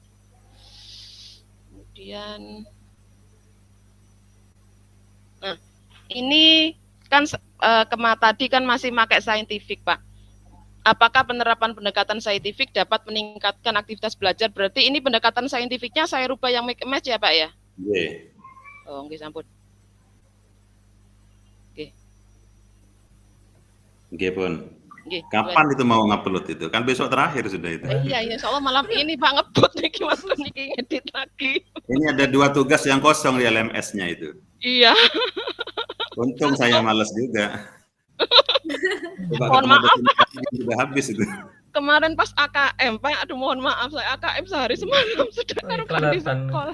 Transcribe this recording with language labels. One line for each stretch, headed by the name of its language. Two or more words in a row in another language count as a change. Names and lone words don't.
Indonesian: Kemudian nah, ini kan tadi kan masih pakai saintifik, Pak. Apakah penerapan pendekatan saintifik dapat meningkatkan aktivitas belajar? Berarti ini pendekatan saintifiknya saya rubah yang make match ya, Pak ya?
Javanese: Nggih. Oh, nggih sampun. Nggih pun. Nggih.
Indonesian: Kapan itu mau ngupload itu? Kan besok terakhir sudah itu. Iya, insyaallah malam ini Pak ngebut niki Mas niki ngedit lagi. Ini ada 2 tugas yang kosong di LMS-nya itu. Iya. Untung saya males juga. Mohon maaf. Sudah habis itu. Kemarin pas AKM, Pak, aduh mohon maaf saya AKM sehari semalam sudah karukan di sekolah.